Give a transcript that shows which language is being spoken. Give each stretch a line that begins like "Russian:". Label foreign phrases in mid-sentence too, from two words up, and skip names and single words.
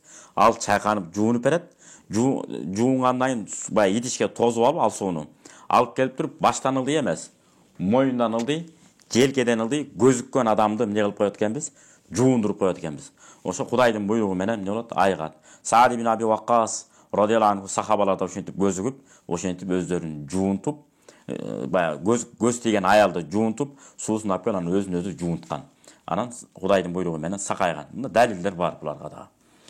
Kyrgyz: Ал чайканып жуунуп берет. Жуунгандан кийин баягы идишке тозуп алып, ал сууну алып келип туруп, баштан ылдый эмес, моюндан ылдый, желкеден ылдый, көзүккөн адамды эмне кылып коет экенбиз? Жуундуруп коет экенбиз. Ошо Кудайдын буйругу менен эмне болот? Айыгат. Саад ибн Аби Ваккас
Arabic: رضي الله عنه
Kyrgyz: сахабалар да ошентип көзүгүп, ошентип өздөрүн жуунтуп, баягы көз тийген аялды жуунтуп, суусун алып келип анан өзүн өзү жуунткан. Анан Кудайдын буйругу менен сакайган. Мында далилдер бар буларга да.